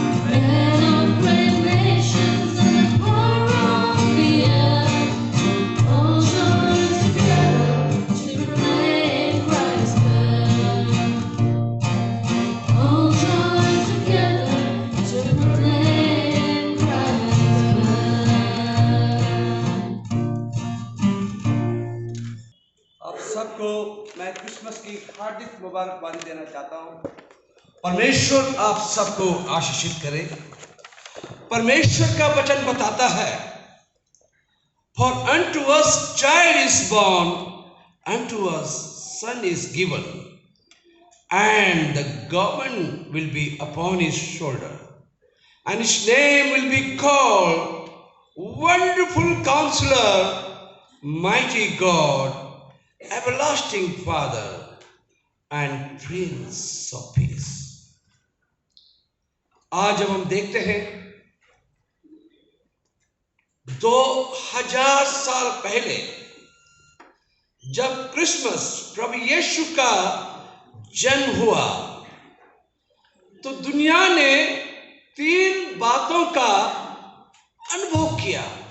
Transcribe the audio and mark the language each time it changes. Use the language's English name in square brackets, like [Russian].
[English] Men of great nations and the poor of the earth all join together to proclaim Christ's birth. All join together to proclaim Christ's birth. [Hindi] आप सबको मैं Christmas की हार्दिक मुबारकबादी देना चाहता हूँ. परमेश्वर आप सबको आशीषित करे. परमेश्वर का वचन बताता है, [English] For unto us child is born, unto us son is given, and the government will be upon his shoulder, and his name will be called Wonderful Counselor, Mighty God, everlasting Father and Prince of Peace. [Hindi] आज जब हम देखते हैं 2000 साल पहले जब Christmas प्रभु यीशु का जन्म हुआ तो दुनिया ने 3 बातों का अनुभव किया।